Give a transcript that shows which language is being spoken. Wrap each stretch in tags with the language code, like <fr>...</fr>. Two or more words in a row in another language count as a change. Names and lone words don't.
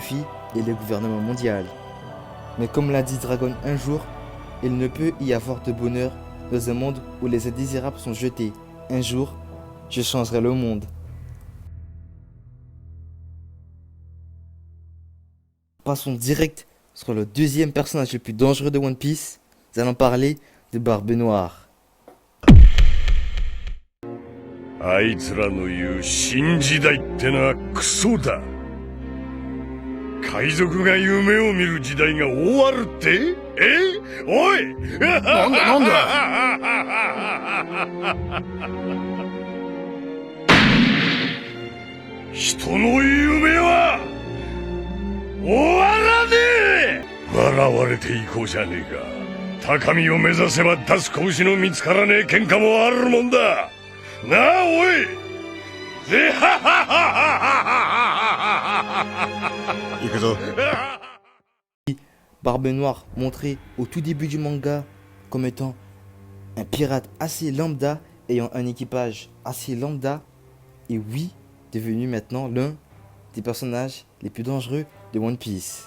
<fr>Luffy et le gouvernement mondial. Mais comme l'a dit Dragon un jour, il ne peut y avoir de bonheur dans un monde où les indésirables sont jetés. Un jour, je changerai le monde. Passons direct sur le deuxième personnage le plus dangereux de One Piece. Nous allons parler de Barbe Noire.</fr> <ja>あいつらの言う新時代ってのはクソだ。海賊が夢を見る時代が終わるって？おい！なんだ人の夢は終わらねえ！笑われていこうじゃねえか。高みを目指せば出す拳の見つからねえ喧嘩もあるもんだ。なあおい！行くぞ。</ja> <fr>Barbe Noire, montré au tout début du manga comme étant un pirate assez lambda, ayant un équipage assez lambda, et oui, devenu maintenant l'un des personnages les plus dangereux de One Piece.</fr>